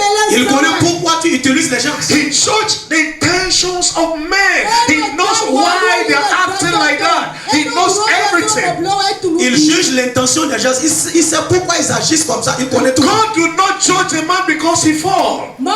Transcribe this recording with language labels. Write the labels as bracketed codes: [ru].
[fr] Il connaît pourquoi tu utilises les gens. [en] He judges the intentions of men. He knows why they are acting like that. He knows everything. [fr] Il juge l'intention des gens. Il sait pourquoi ils agissent comme ça. Il connaît tout. [en] God do not judge a man because he falls.